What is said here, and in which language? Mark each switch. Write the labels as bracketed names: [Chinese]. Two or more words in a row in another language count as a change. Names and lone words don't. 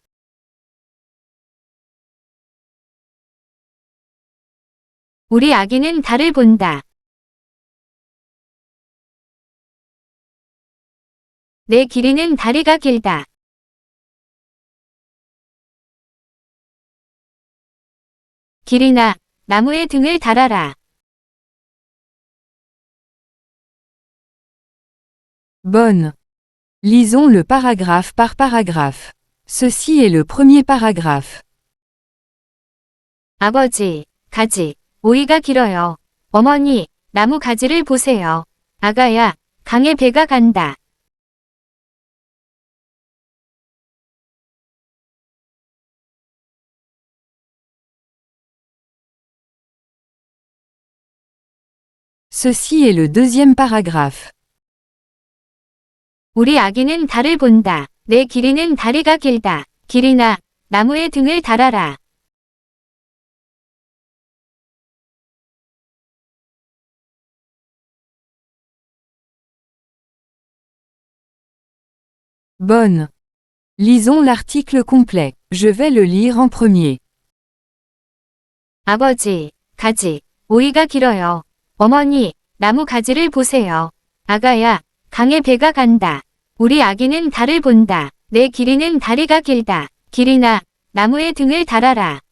[Korean] 우리 아기는 달을 본다. 내 길이는 다리가 길다. 길이나, 나무에 등을 달아라. [French] Bonne. Lisons le paragraphe par paragraphe. Ceci est le premier paragraphe. [Korean] 아버지, 가지, 오이가 길어요. 어머니, 나무 가지를 보세요. 아가야, 강에 배가 간다. [French] Ceci est le deuxième paragraphe. [Korean] 우리 아기는 달을 본다. 내 길이는 다리가 길다. 길이나, 나무에 등을 달아라. [French] Bonne. Lisons l'article complet. Je vais le lire en premier. [Korean] 아버지, 가지, 오이가 길어요. 어머니, 나무 가지를 보세요. 아가야, 강에 배가 간다. 우리 아기는 달을 본다. 내 길이는 다리가 길다. 길이나, 나무에 등을 달아라.